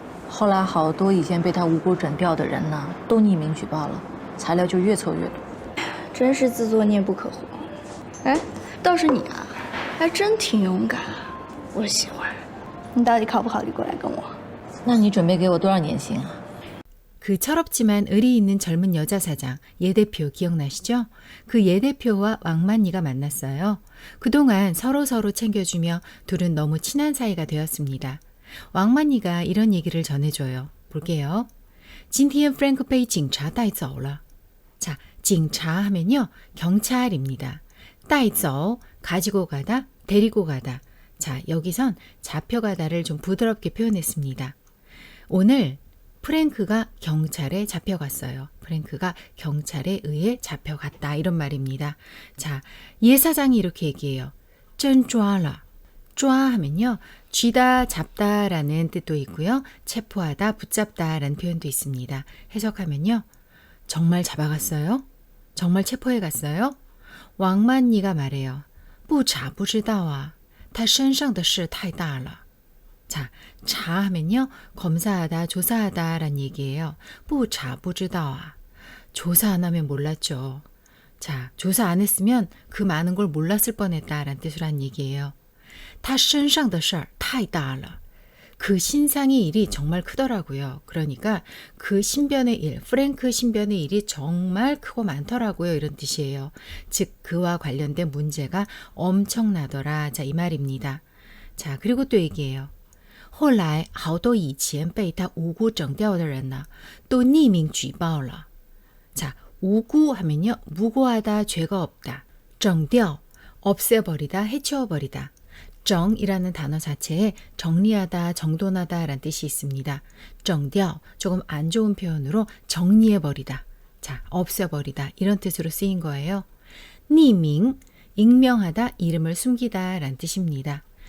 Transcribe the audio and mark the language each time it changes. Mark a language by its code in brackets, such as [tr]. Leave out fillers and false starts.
[zh] 后来好多以前被他无辜整掉的人呢，都匿名举报了，材料就越凑越多。真是自作孽不可活。哎，倒是你啊，还真挺勇敢啊，我喜欢。你到底考不考虑过来跟我？那你准备给我多少年薪啊？ [ko] 그 철없지만 의리 있는 젊은 여자 사장 예 대표 기억나시죠? 그 예 대표와 왕만이가 만났어요. 그동안 서로 챙겨주며 둘은 너무 친한 사이가 되었습니다. 왕만이가 이런 얘기를 전해줘요. 볼게요. [zh] 今天 프랭크被警察带走了. [ko] 자, 警察 하면요. 경찰입니다. 带走, 가지고 가다, 데리고 가다. 자, 여기선 잡혀가다를 좀 부드럽게 표현했습니다. 오늘 프랭크가 경찰에 잡혀갔어요. 프랭크가 경찰에 의해 잡혀갔다. 이런 말입니다. 자, 예 사장이 이렇게 얘기해요. [zh] 真抓了. [ko] 抓 하면요. 쥐다, 잡다라는 뜻도 있고요. 체포하다, 붙잡다라는 표현도 있습니다. 해석하면요. 정말 잡아갔어요? 정말 체포해 갔어요? 왕만니가 말해요. [zh] 不查不知道啊他身上的事太大了 [ko] 자, 자하면요. 검사하다, 조사하다 란 얘기예요. [zh] 不查不知道啊 [ko] 조사 안 하면 몰랐죠. 자, 조사 안 했으면 그 많은 걸 몰랐을 뻔했다라는 뜻으로 한 얘기예요. [zh] 他身上的事儿太大了 [ko] 그 신상의 일이 정말 크더라고요. 그러니까 그 신변의 일, 프랭크 신변의 일이 정말 크고 많더라고요. 이런 뜻이에요. 즉 그와 관련된 문제가 엄청나더라. 자, 이 말입니다. 자, 그리고 또 얘기해요. [zh] 后来好多以前被他无辜整掉的人呢都匿名举报了 [ko] 자, 우구 하면요. 무고하다, 죄가 없다. 整掉, 없애버리다, 해치워버리다. 정이라는 단어 자체에 정리하다, 정돈하다 라는 뜻이 있습니다. 整掉, 조금 안 좋은 표현으로 정리해버리다. 자, 없애버리다. 이런 뜻으로 쓰인 거예요. 匿名, 익명하다, 이름을 숨기다 라는 뜻입니다.